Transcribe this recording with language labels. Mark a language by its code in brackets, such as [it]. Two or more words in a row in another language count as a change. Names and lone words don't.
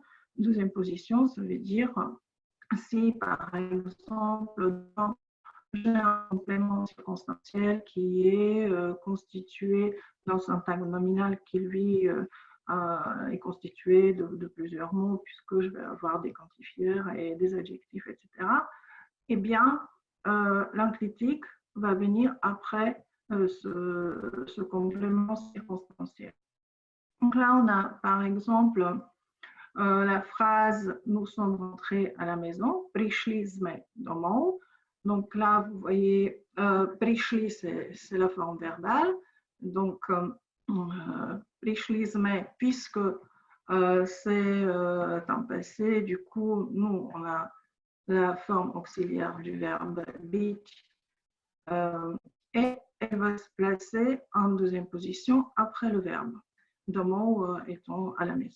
[fr] Deuxième position, ça veut dire si, par exemple, j'ai un complément circonstanciel qui est constitué dans un syntagme nominal qui, lui, est constitué de plusieurs mots, puisque je vais avoir des quantifieurs et des adjectifs, etc. Eh bien, l'enclitique va venir après ce complément circonstanciel. Donc là, on a par exemple la phrase « Nous sommes rentrés à la maison », « [sk] Prišli sme domov ». [fr] Donc là, vous voyez, « Prišli », c'est la forme verbale. [sk] Donc, « Prišli sme », [fr] puisque c'est un passé, du coup, nous, on a la forme auxiliaire du verbe być et elle va se placer en deuxième position après le verbe, domov étant à la maison.